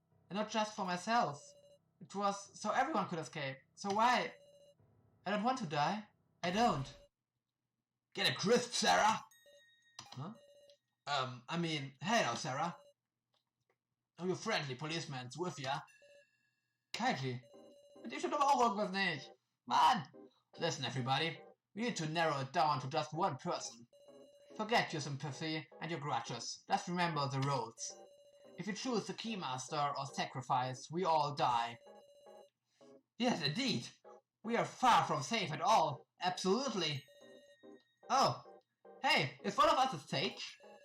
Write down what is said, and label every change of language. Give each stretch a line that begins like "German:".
English: And not just for myself. It was so everyone could escape. So why? I don't want to die. I don't. Get a grip, Sarah! Huh? I mean, hey now, Sarah. Oh, your friendly policeman's with ya.
German: Kaiji, mit dir stimmt aber auch irgendwas nicht.
English: Mann! Listen, everybody. We need to narrow it down to just one person. Forget your sympathy and your grudges. Just remember the roles. If you choose the Keymaster or sacrifice, we all die. Yes, indeed. We are far from safe at all. Absolutely. Oh, hey, is one of us a sage?